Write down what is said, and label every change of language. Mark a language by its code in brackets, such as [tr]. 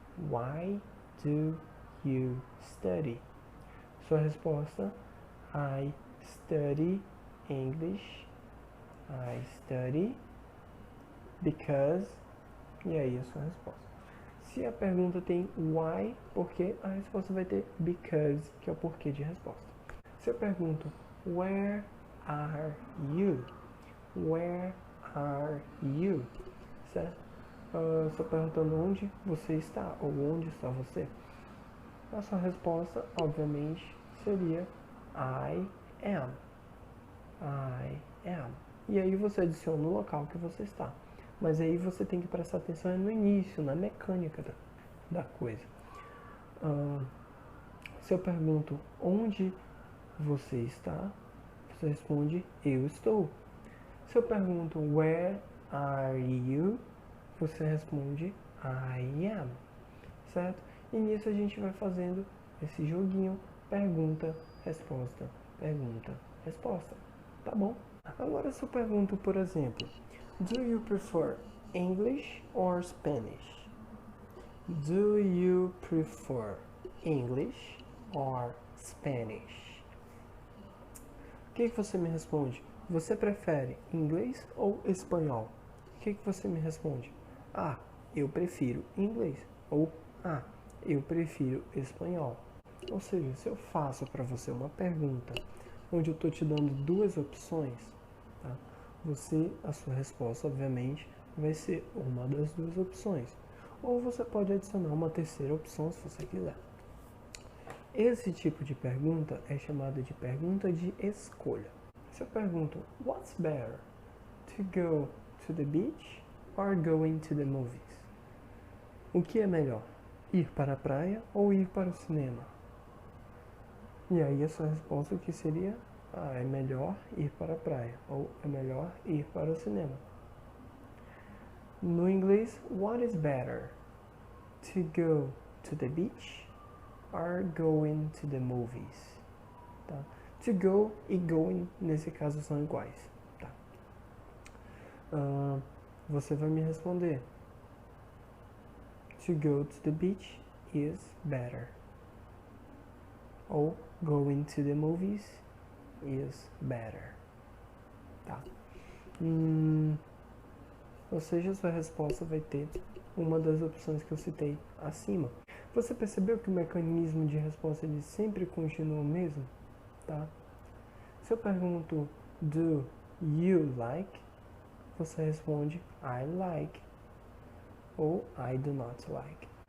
[en] Why do you study? [pt] Sua resposta, [en] I study English. I study because. [pt] E aí a sua resposta. Se a pergunta tem why, porquê, a resposta vai ter because, que é o porquê de resposta. Se eu pergunto [en] where are you? Where are you? Certo? [pt] Estou perguntando onde você está ou onde está você. A sua resposta, obviamente, seria [en] I am. I am. [pt] E aí você adiciona o local que você está. Mas aí você tem que prestar atenção no início, na mecânica da coisa. Se eu pergunto onde você está, você responde eu estou. Se eu pergunto [en] where are you, [pt] você responde [en] I am. [pt] Certo? E nisso a gente vai fazendo esse joguinho pergunta, resposta, pergunta, resposta. Tá bom? Agora se eu pergunto, por exemplo, [en] do you prefer English or Spanish? Do you prefer English or Spanish? [pt] O que você me responde? Você prefere inglês ou espanhol? O que você me responde? Ah, eu prefiro inglês. Ou eu prefiro espanhol. Ou seja, se eu faço para você uma pergunta onde eu estou te dando duas opções, tá? A sua resposta, obviamente, vai ser uma das duas opções. Ou você pode adicionar uma terceira opção se você quiser. Esse tipo de pergunta é chamada de pergunta de escolha. Se eu pergunto, [en] what's better? [pt] To go to the beach or going to the movies? O que é melhor? Ir para a praia ou ir para o cinema? E aí a sua resposta que seria, é melhor ir para a praia ou é melhor ir para o cinema. No inglês, [en] what is better? To go to the beach or going to the movies? [pt] Tá? To go e going, nesse caso, são iguais. Tá? Você vai me responder. [en] To go to the beach is better. Ou going to the movies is better. [pt] Tá? Ou seja, a sua resposta vai ter uma das opções que eu citei acima. Você percebeu que o mecanismo de resposta ele sempre continua o mesmo? Tá? Se eu pergunto [en] do you like, [pt] você responde [en] I like [pt] ou [en] I do not like.